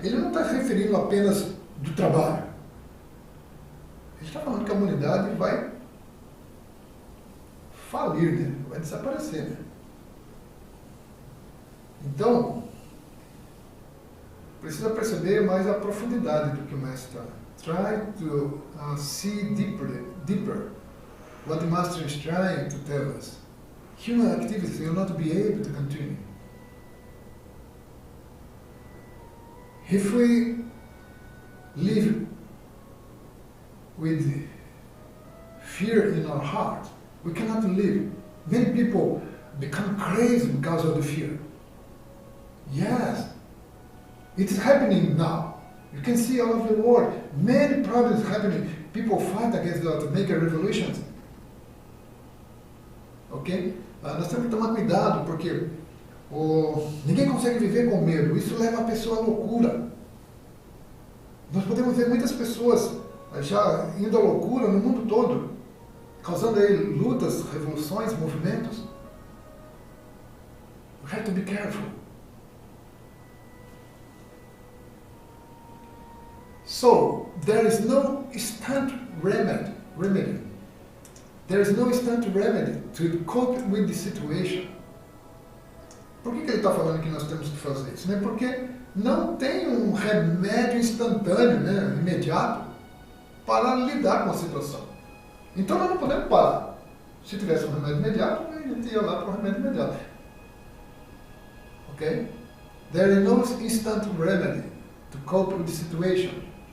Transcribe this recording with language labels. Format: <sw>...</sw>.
<pt>Ele não está se referindo apenas do trabalho. Ele está falando que a humanidade vai falir, né? Vai desaparecer, né? Então, precisa perceber mais a profundidade do que o mestre está.</pt> <en>Try to see deeper what the master is trying to tell us. Human activities will not be able to continue. If we live with fear in our heart, we cannot live. Many people become crazy because of the fear. Yes, it is happening now. You can see all over the world, many problems happening. People fight against that, make a revolutions. Ok?</en> <pt>Nós temos que tomar cuidado, porque ninguém consegue viver com medo. Isso leva a pessoa à loucura. Nós podemos ver muitas pessoas já indo à loucura no mundo todo, causando aí lutas, revoluções, movimentos.</pt> <en>We have to be careful. So, there is no instant remedy. There is no instant remedy to cope with the situation.</en> <pt>Por que ele está falando que nós temos que fazer isso? Né? Porque não tem um remédio instantâneo, né, imediato, para lidar com a situação. Então nós não podemos parar. Se tivesse um remédio imediato, a gente ia lá para o remédio imediato. Ok?</pt> <en>There is no instant remedy to cope with the situation.</en>